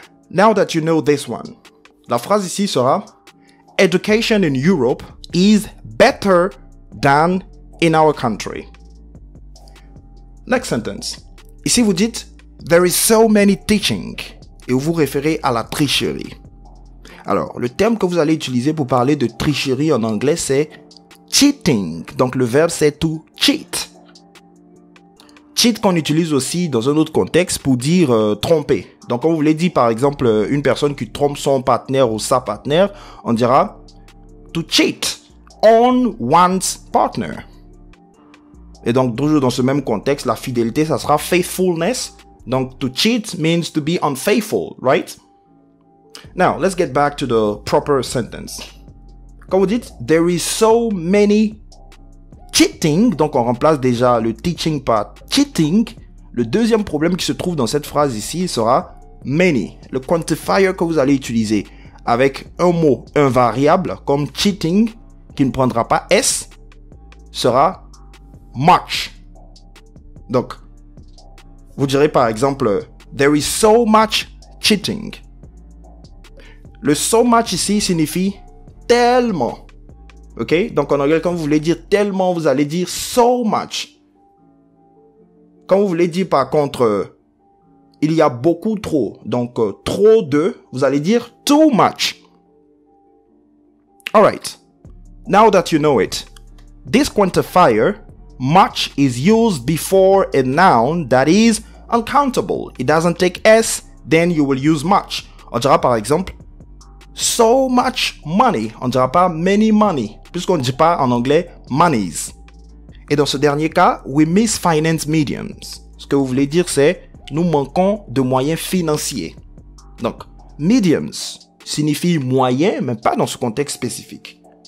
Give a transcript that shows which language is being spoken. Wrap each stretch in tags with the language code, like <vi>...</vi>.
<en>Now that you know this one,</en> <fr>la phrase ici sera</fr> <en>Education in Europe is better than in our country. Next sentence.</en> <fr>Ici, vous dites,</fr> <en>there is so many teaching.</en> <fr>Et vous vous référez à la tricherie. Alors, le terme que vous allez utiliser pour parler de tricherie en anglais, c'est cheating. Donc, le verbe, c'est to cheat. Cheat qu'on utilise aussi dans un autre contexte pour dire tromper. Donc, quand vous voulez dire, par exemple, une personne qui trompe son partenaire ou sa partenaire, on dira</fr> <en>to cheat on one's partner.</en> <fr>Et donc, toujours dans ce même contexte, la fidélité, ça sera faithfulness.</fr> <en>Donc, to cheat means to be unfaithful, right? Now, let's get back to the proper sentence.</en> <fr>Quand vous dites,</fr> <en>there is so many cheating,</en> <fr>donc on remplace déjà le teaching par cheating. Le deuxième problème qui se trouve dans cette phrase ici sera many. Le quantifier que vous allez utiliser avec un mot, un variable, comme cheating, qui ne prendra pas S, sera much. Donc, vous direz par exemple,</fr> <en>there is so much cheating.</en> <fr>Le so much ici signifie tellement. Ok? Donc en anglais, quand vous voulez dire tellement, vous allez dire so much. Quand vous voulez dire par contre, il y a beaucoup trop, donc trop de, vous allez dire too much.</fr> <en>Alright. Now that you know it, this quantifier, much, is used before a noun that is uncountable. It doesn't take S, then you will use much.</en> <fr>On dira par exemple,</fr> <en>so much money.</en> <fr>On ne dira pas</fr> <en>many money,</en> <fr>puisqu'on ne dit pas en anglais monies. Et dans ce dernier cas,</fr> <en>we miss finance mediums.</en> <fr>Ce que vous voulez dire, c'est nous manquons de moyens financiers. Donc, mediums signifie moyen, mais pas dans ce contexte spécifique.</fr>